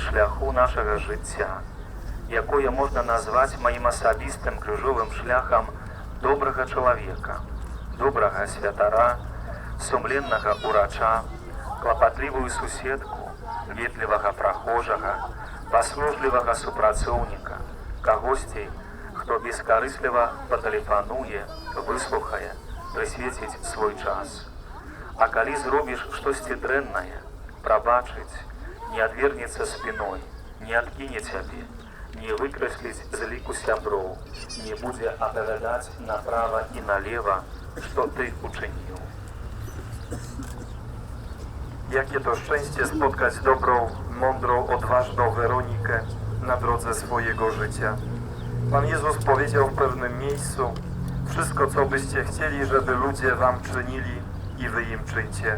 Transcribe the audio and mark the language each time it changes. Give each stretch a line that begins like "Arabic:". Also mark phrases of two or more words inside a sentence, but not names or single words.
Belarusian: шляху нашага жыцця, якое можна назваць маім асабістым крыжовым шляхам добрага чалавека, добрага святара, сумленнага урача, клапатлівую суседку, ветлівага прахожага, паслужлівага супрацоўніка, кагосьці, хто бескарысліва патэлефануе, выслухае, прысвеціць свой час. А калі зробіш штосьці дрэннае, прабачыць, не адвернецца спіной, не адкіне цябе, не выкрэсліць з ліку сяброў, не будзе апавядаць направа і налева, што ты учыніў.
Polish: Jakie to szczęście spotkać dobrą, mądrą, odważną Weronikę na drodze swojego życia. Pan Jezus powiedział w pewnym miejscu: wszystko, co byście chcieli, żeby ludzie wam czynili, i wy im czyńcie.